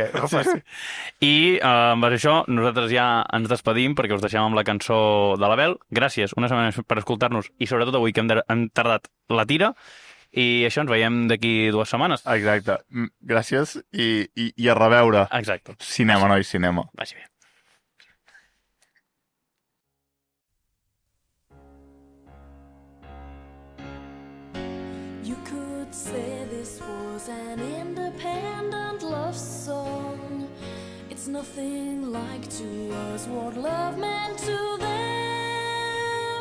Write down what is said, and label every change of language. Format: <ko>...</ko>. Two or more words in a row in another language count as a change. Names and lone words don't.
<ca>I amb això nosaltres ja ens despedim perquè us deixem amb la cançó de l'Abel. Gràcies una setmana més per escoltar-nos i sobretot avui que hem tardat la tira. I això, ens veiem d'aquí 2 setmanes. Exacte. Gràcies i a reveure. Exacte. Cinema, noi, cinema. Vagi bé.</ca> <en>You could say this was an independent love song. It's nothing like to us what love meant to them.</en>